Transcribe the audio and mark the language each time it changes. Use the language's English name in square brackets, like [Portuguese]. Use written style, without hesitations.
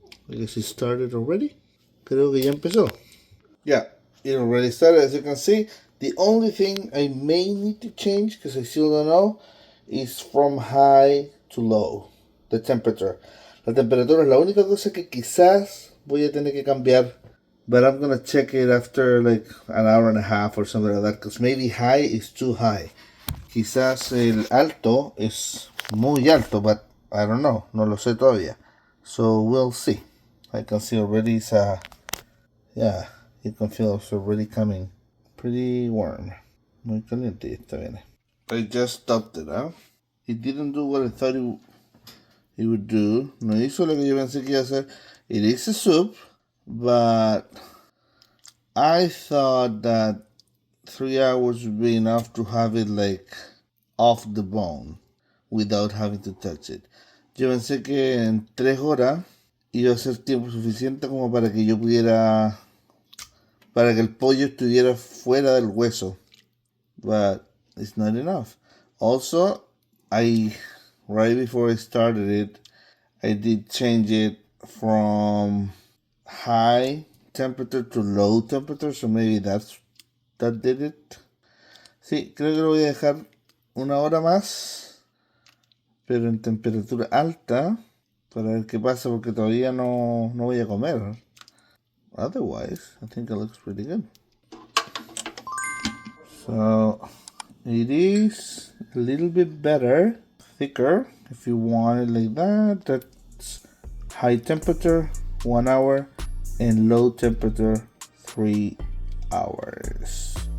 [English] I guess it started already. [Spanish] Creo que ya empezó. [English] Yeah, it already started, as you can see. The only thing I may need to change, because I still don't know, is from high to low. The temperature. [Spanish] La temperatura es la única cosa que quizás voy a tener que cambiar. [English] But I'm gonna check it after like an hour and a half or something like that. Because maybe high is too high. [Spanish] Quizás el alto es muy alto, [English] but I don't know. [Spanish] No lo sé todavía. [English] So we'll see. I can see already it's yeah, you can feel it's already coming. Pretty warm. [Spanish] Muy caliente está bien. [English] I just stopped it, huh? It didn't do what I thought it would do. [Spanish] No hizo lo que yo pensé que iba a hacer. [English] It is a soup, but I thought that 3 hours would be enough to have it like off the bone without having to touch it. [Spanish] Yo pensé que en 3 horas iba a ser tiempo suficiente como para que yo pudiera, para que el pollo estuviera fuera del hueso, [English] but it's not enough. Also, right before I started it, I did change it from high temperature to low temperature, so maybe that did it. [Spanish] Sí, creo que lo voy a dejar 1 hora más, pero en temperatura alta, para ver qué pasa, porque todavía no voy a comer. [English] Otherwise, I think it looks pretty good. So it is a little bit better, thicker. If you want it like that, that's high temperature 1 hour and low temperature 3 hours.